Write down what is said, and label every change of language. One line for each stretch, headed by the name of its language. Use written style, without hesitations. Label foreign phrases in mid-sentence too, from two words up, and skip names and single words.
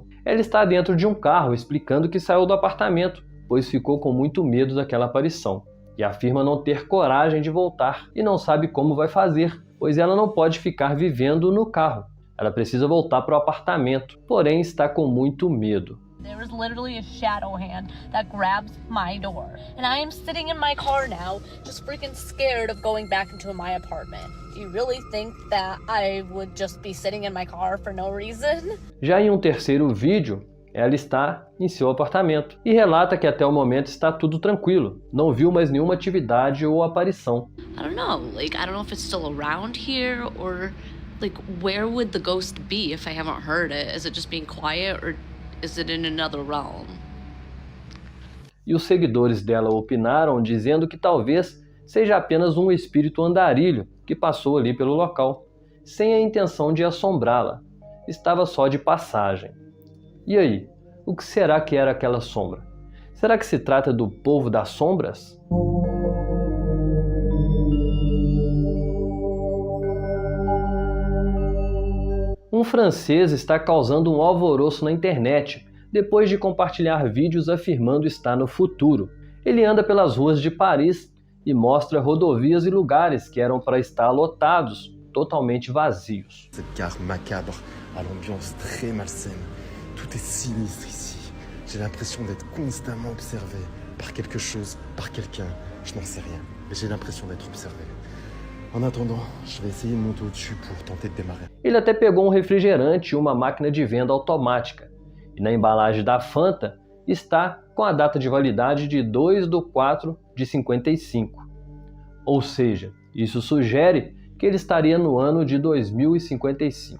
Portuguese: Ela está dentro de um carro explicando que saiu do apartamento, pois ficou com muito medo daquela aparição. E afirma não ter coragem de voltar e não sabe como vai fazer, pois ela não pode ficar vivendo no carro. Ela precisa voltar para o apartamento, porém está com muito medo.
English: There is literally a shadow hand that grabs my door. And I am sitting in my car now, just freaking scared of going back into my apartment. Do you really think that I would just be sitting in my car for no reason?
Portuguese: Já em um terceiro vídeo, ela está em seu apartamento e relata que até o momento está tudo tranquilo, não viu mais nenhuma atividade ou aparição.
English: I don't know if it's still around here or where would the ghost be if I haven't heard it? Is it just being quiet or is it in another realm?
Portuguese: E os seguidores dela opinaram dizendo que talvez seja apenas um espírito andarilho que passou ali pelo local, sem a intenção de assombrá-la. Estava só de passagem. E aí, o que será que era aquela sombra? Será que se trata do povo das sombras? Um francês está causando um alvoroço na internet depois de compartilhar vídeos afirmando estar no futuro. Ele anda pelas ruas de Paris e mostra rodovias e lugares que eram para estar lotados, totalmente vazios.
French: Cette gare macabre à l'ambiance très malsaine. Tout est sinistre ici. J'ai l'impression d'être constamment observé par quelque chose, par quelqu'un. Je n'en sais rien, mais j'ai l'impression d'être observé. En attendant, je vais essayer de monter au-dessus pour tenter de démarrer.
Portuguese: Ele até pegou um refrigerante e uma máquina de venda automática. E na embalagem da Fanta está com a data de validade de 2/4/55. Ou seja, isso sugere que ele estaria no ano de 2055.